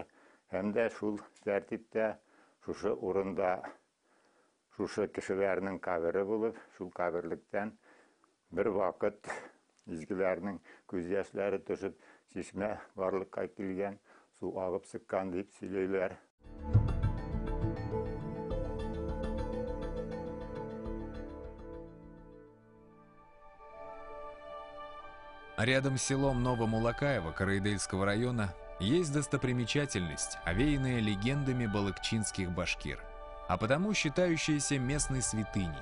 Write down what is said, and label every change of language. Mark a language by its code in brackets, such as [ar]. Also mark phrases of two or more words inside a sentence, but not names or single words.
[tt] Һәм дә шул тәртиптә шушы урында шушы кешеләрнең кабере булып, шул каберлектән бер вакыт изгеләрнең күз яшьләре төшеп, чишмә барлыкка килгән, су агып сыккан дип сөйләйләр. [ru] Рядом с селом Новомулакаево Караидельского района есть достопримечательность, овеянная легендами балыкчинских башкир, а потому считающаяся местной святыней.